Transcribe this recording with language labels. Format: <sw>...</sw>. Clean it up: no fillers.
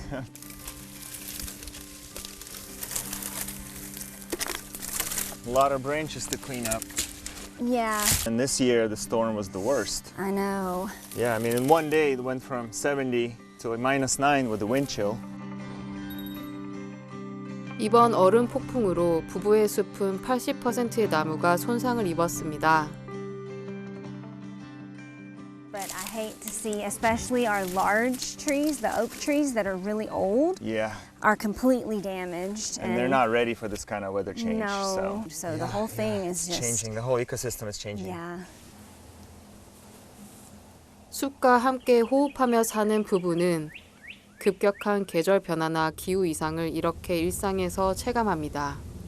<en>A lot of branches to clean up. Yeah, And this year the storm was the worst. I know. Yeah, I mean in one day it went from 70 to -9 with the wind chill.</en> <ko>이번 얼음 폭풍으로 부부의 숲은 80%의 나무가 손상을 입었습니다.</ko> <en>But I hate to see, especially our large trees, the oak trees that are really old, Yeah, are completely damaged. and they're not ready for this kind of weather change. No, so the whole thing is just changing. The whole ecosystem is changing. Yeah.</en> <ko>숲과 함께 호흡하며 사는 부부는 급격한 계절 변화나 기후 이상을 이렇게 일상에서 체감합니다.</ko>